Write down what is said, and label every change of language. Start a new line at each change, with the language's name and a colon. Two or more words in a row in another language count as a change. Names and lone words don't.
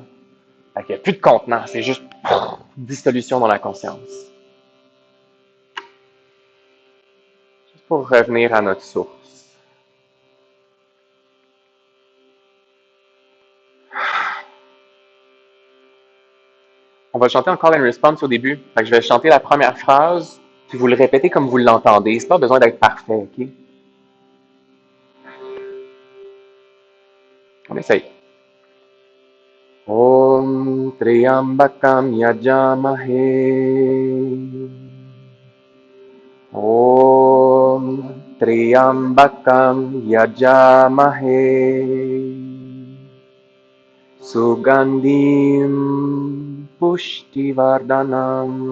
French: Fait qu'il n'y a plus de contenant, c'est juste dissolution dans la conscience. Juste pour revenir à notre source. On va chanter un
English: call and response
French: au début. Fait que je vais chanter la première phrase, puis vous le répétez comme vous l'entendez. C'est pas besoin d'être parfait, ok? On essaye.
Sanskrit: Om Triambakam Yajamahe. Om Triambakam Yajamahe. Sugandhim Pushtivardhanam.